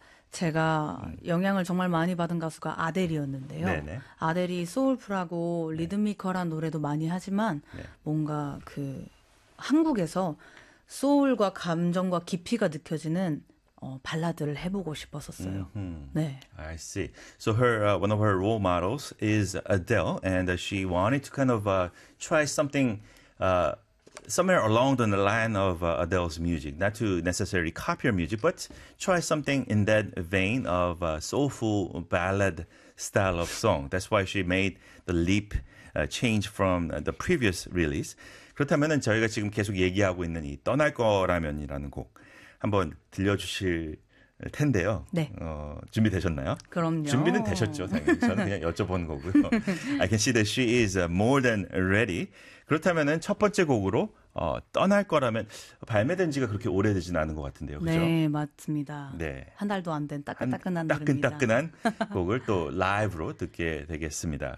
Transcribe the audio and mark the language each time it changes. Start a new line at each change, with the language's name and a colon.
Korean: 제가 영향을 정말 많이 받은 가수가 아델이었는데요. 네네. 아델이 소울풀하고 리드미컬한 노래도 많이 하지만 뭔가 그 한국에서 소울과 감정과 깊이가 느껴지는 발라드를 해보고 싶었었어요. 네.
English: I see. So one of her role models is Adele, and she wanted to kind of try something somewhere along the line of Adele's music, not to necessarily copy her music, but try something in that vein of soulful ballad style of song. That's why she made the leap change from the previous release.
Korean: 그렇다면은 저희가 지금 계속 얘기하고 있는 이 떠날 거라면이라는 곡 한번 들려주실 텐데요. 네. 준비되셨나요? 준비는 되셨죠, 그럼요. 당연히. 저는 그냥 여쭤보는 거고요.
English: I can see that she is more than ready.
Korean: 그렇다면은 첫 번째 곡으로 떠날 거라면 발매된 지가 그렇게 오래되진 않은 것 같은데요, 그죠? 네, 맞습니다. 네, 한 달도 안된 따끈따끈한 노래입니다. 따끈따끈한 곡을 또 라이브로 듣게 되겠습니다.